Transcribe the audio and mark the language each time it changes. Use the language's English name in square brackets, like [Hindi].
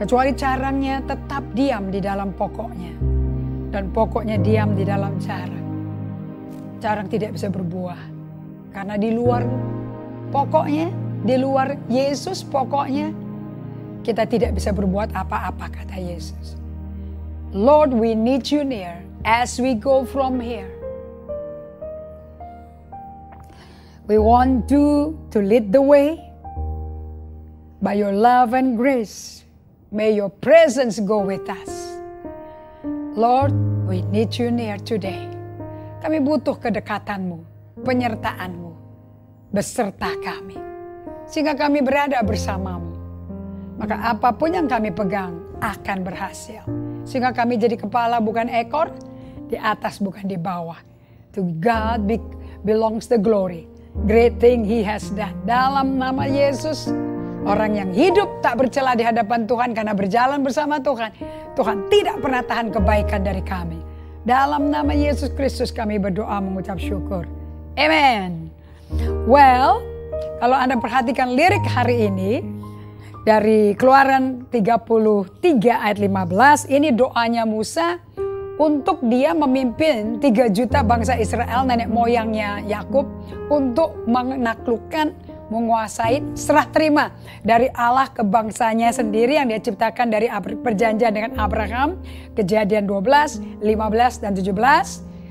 [Indonesian] Kecuali caranya tetap diam di dalam pokoknya, dan pokoknya diam di dalam carang. Carang tidak bisa berbuah, karena di luar pokoknya, di luar Yesus pokoknya, kita tidak bisa berbuat apa-apa, kata Yesus. [English] Lord, we need you near as we go from here. We want you to lead the way by your love and grace. May your presence go with us. Lord, we need you near today. [Indonesian] Kami butuh kedekatanmu, penyertaanmu beserta kami, sehingga kami berada bersamamu. Maka apapun yang kami pegang akan berhasil. Sehingga kami jadi kepala bukan ekor, di atas bukan di bawah. [English] To God belongs the glory. Great thing He has done. [Indonesian] Dalam nama Yesus, orang yang hidup tak bercela di hadapan Tuhan karena berjalan bersama Tuhan. Tuhan tidak pernah tahan kebaikan dari kami. Dalam nama Yesus Kristus kami berdoa mengucap syukur. Amen. Well, kalau Anda perhatikan lirik hari ini, dari Keluaran 33 ayat 15, ini doanya Musa untuk dia memimpin 3 juta bangsa Israel, nenek moyangnya Yakub, untuk menaklukkan, menguasai, serah terima dari Allah ke bangsanya sendiri yang dia ciptakan dari perjanjian dengan Abraham, Kejadian 12, 15, dan 17.